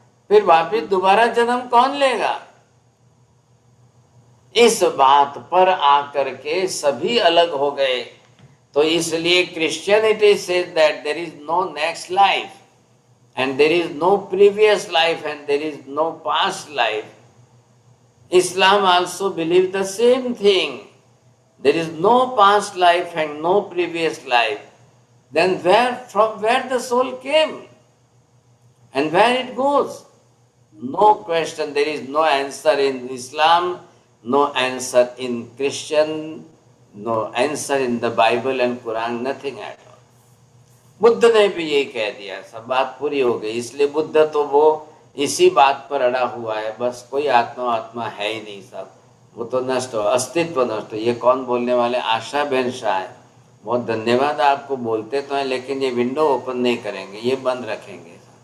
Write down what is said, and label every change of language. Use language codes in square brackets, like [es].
[hi] फिर वापिस दोबारा जन्म कौन लेगा? इस बात पर आकर के सभी अलग हो गए। तो इसलिए [en] Christianity says that there is no next life and there is no previous life and there is no past life. Islam also believe the same thing. There is no past life and no previous life. Then from where the soul came and where it goes? No question. There is no answer in Islam, no answer in Christian, no answer in the Bible and Quran, nothing at all. [hi] Buddha ने भी यही कह दिया, सब बात पूरी हो गई। इसलिए बुद्ध तो वो इसी बात पर अड़ा हुआ है, बस कोई आत्मा है ही नहीं, सब वो तो नष्ट हो, अस्तित्व नष्ट हो। ये कौन बोलने वाले? आशा बहन शाह है। बहुत धन्यवाद, आपको बोलते तो हैं लेकिन ये विंडो ओपन नहीं करेंगे, ये बंद रखेंगे।